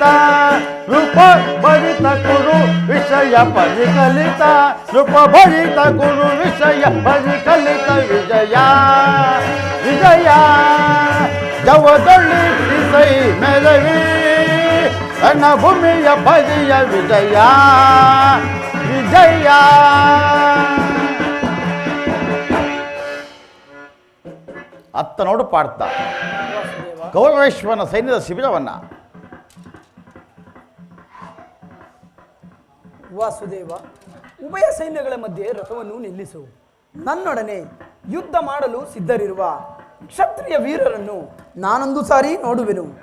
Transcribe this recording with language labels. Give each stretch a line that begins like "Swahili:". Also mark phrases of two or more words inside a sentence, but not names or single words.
Kannada: ರೂಪ ಭರಿತ ಕುರು ವಿಷಯ ಪರಿಕಲಿತ ರೂಪ ಭರಿತ ಕುರು ವಿಷಯ ಪರಿಕಲಿತ ವಿಜಯ ವಿಜಯ ಜವದೊಳ್ಳಿ ಸೈ ಮೆರವಿ ರಣಭೂಮಿಯ ಬಲಿಯ ವಿಜಯ ವಿಜಯ ಅತ್ತ ನೋಡು ಪಾಡ್ತಾ ಕೌರವೇಶ್ವರನ ಸೈನ್ಯದ ಶಿಬಿರವನ್ನ ವಾಸುದೇವ, ಉಭಯ ಸೈನ್ಯಗಳ ಮಧ್ಯೆ ರಥವನ್ನು ನಿಲ್ಲಿಸು. ನನ್ನೊಡನೆ ಯುದ್ಧ ಮಾಡಲು ಸಿದ್ಧರಿರುವ ಕ್ಷತ್ರಿಯ ವೀರರನ್ನು ನಾನೊಂದು ಸಾರಿ ನೋಡುವೆನು.